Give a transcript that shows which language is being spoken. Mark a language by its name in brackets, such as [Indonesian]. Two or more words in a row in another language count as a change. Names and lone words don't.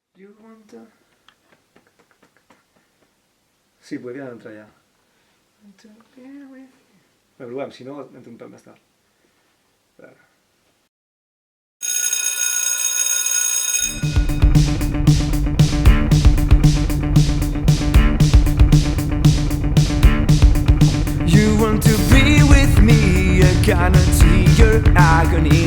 [Catalan] Sí, podria entrar ja. Bé, provem, si no, entro un pèl més tard. A veure. [English] You want to be with me, I cannot see your agony.